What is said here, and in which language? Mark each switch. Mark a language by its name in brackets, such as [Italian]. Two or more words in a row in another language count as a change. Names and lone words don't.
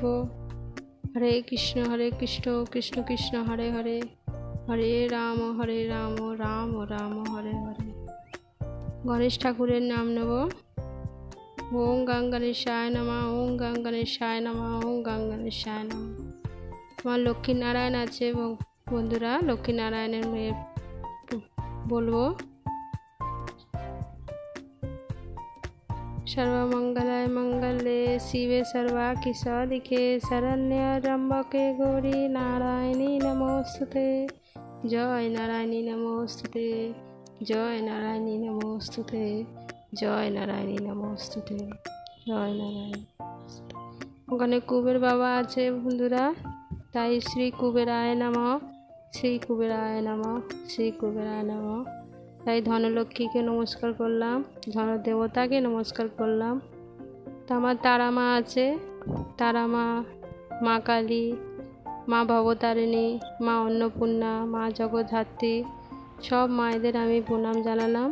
[Sanskrit] হরে কৃষ্ণ কৃষ্ণ কৃষ্ণ হরে হরে, হরে রাম রাম রাম হরে হরে। [Bangla] গণেশ ঠাকুরের নাম নেব, [Sanskrit] ওম গঙ্গণেশায় নমঃ, ওম গঙ্গণেশায় নমঃ, ওম গঙ্গণেশায় নমঃ। [Bangla] আমার লক্ষ্মীনারায়ণ আছে বন্ধুরা, লক্ষ্মীনারায়ণের মেয়ে বলবো। [Sanskrit] सर्वमंगलाय मंगले शिवे सर्वार्थ साधिके शरण्य त्र्यंबके गौरी नारायणी नमोस्तुते। जय नारायणी नमोस्तुते, जय नारायणी नमोस्तुते, जय नारायणी नमोस्तुते, जय नारायण। [Bangla] ওখানে কুবের বাবা আছে বন্ধুরা, তাই [Sanskrit] শ্রী কুবেরায় নমঃ, শ্রী কুবেরায় নমঃ, শ্রী কুবেরায় নমঃ। [Bangla] তাই ধনলক্ষ্মীকে নমস্কার করলাম, ধন দেবতাকে নমস্কার করলাম। তো আমার তারা মা আছে, তারা মা, মা কালী, মা ভবতারিণী, মা অন্নপূর্ণা, মা জগদ্ধাত্রী, সব মায়েদের আমি প্রণাম জানালাম।